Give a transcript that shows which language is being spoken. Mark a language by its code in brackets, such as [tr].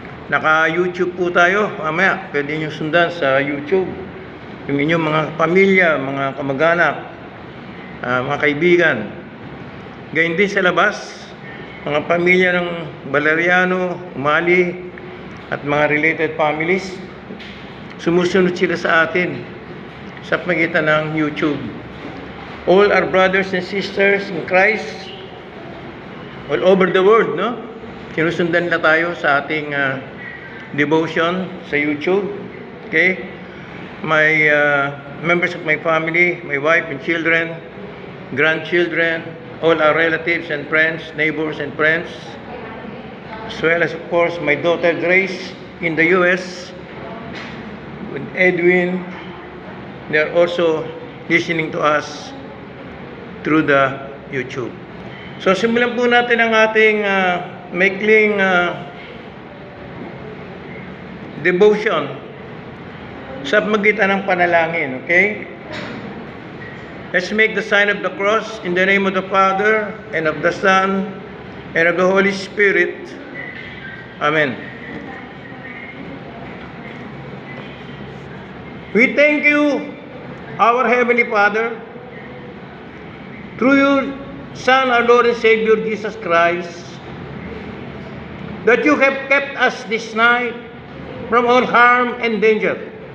[tl] Naka-YouTube po tayo, mamaya pwede nyo sundan sa YouTube yung inyong mga pamilya, mga kamag-anak, mga kaibigan. Gayun din sa labas, mga pamilya ng Valeriano, Umali, at mga related families, sumusunod sila sa atin sa pagitan ng YouTube. [en] All our brothers and sisters in Christ all over the world, no? [tl] Sinusundan na tayo sa ating devotion sa YouTube. Okay? [en] My members of my family, my wife and children, grandchildren, all our relatives and friends, neighbors and friends, as well as of course my daughter Grace in the US with Edwin. They are also listening to us through the YouTube. [tl] So simulan po natin ang ating maikling devotion sa magitan ng panalangin. Okay? [en] Let's make the sign of the cross in the name of the Father and of the Son and of the Holy Spirit. Amen. We thank you, our Heavenly Father, through your Son, our Lord and Savior, Jesus Christ, that you have kept us this night from all harm and danger.